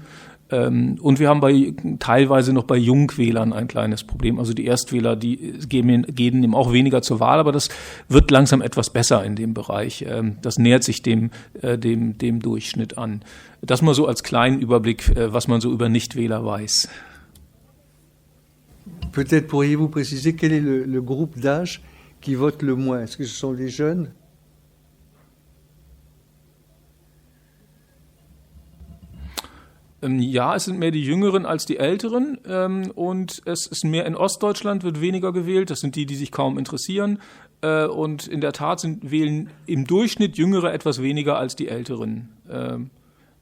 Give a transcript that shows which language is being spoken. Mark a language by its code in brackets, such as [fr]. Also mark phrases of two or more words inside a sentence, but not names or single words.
[de] Und wir haben teilweise noch bei Jungwählern ein kleines Problem. Also die Erstwähler, die gehen eben auch weniger zur Wahl, aber das wird langsam etwas besser in dem Bereich. Das nähert sich dem Durchschnitt an. Das mal so als kleinen Überblick, was man so über Nichtwähler weiß. [fr] Peut-être pourriez-vous préciser quel est le groupe d'âge qui vote le moins? Est-ce que ce sont les jeunes? [de] Ja, es sind mehr die Jüngeren als die Älteren und es ist mehr in Ostdeutschland wird weniger gewählt. Das sind die sich kaum interessieren und in der Tat wählen im Durchschnitt Jüngere etwas weniger als die Älteren.